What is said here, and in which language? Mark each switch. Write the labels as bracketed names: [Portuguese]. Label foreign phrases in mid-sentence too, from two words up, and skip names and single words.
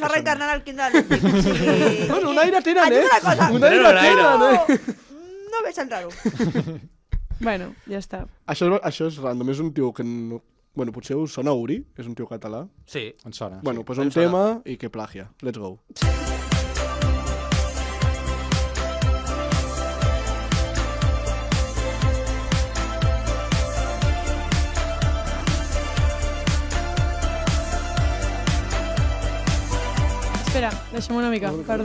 [Catalan] són... reencarnar en el Quim de l'Olímpic. O sigui... Bueno, un aire tenen, Et dic una cosa. Un aire Tenen un aire. tenen, No veig tan raro. Bueno, ja està. Això és random, és un tio que no... Bueno, potser us sona Uri, és un tio català. Sí. Em sona. Bueno, pues em un sona. tema i que plagia. [English] Let's go. [Catalan] Espera, deixa'm una mica, perdó.